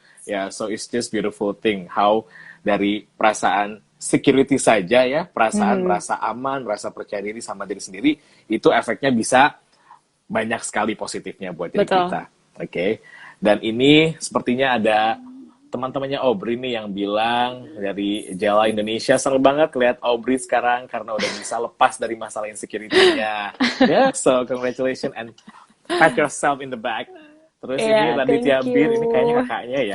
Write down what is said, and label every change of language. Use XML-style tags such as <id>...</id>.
<id>Ya,</id> <en>so it's just beautiful thing how</en> <id>dari perasaan security saja ya, perasaan merasa aman, merasa percaya diri sama diri sendiri, itu efeknya bisa banyak sekali positifnya buat diri kita. Oke. Dan ini sepertinya ada teman-temannya Aubrey nih yang bilang dari Jela Indonesia, seru banget lihat Aubrey sekarang karena udah bisa lepas dari masalah insecurity-nya.</id> <en>So congratulations and pat yourself in the back.</en> <id>Terus ini Raditya Bir, ini kayaknya kakaknya ya.</id>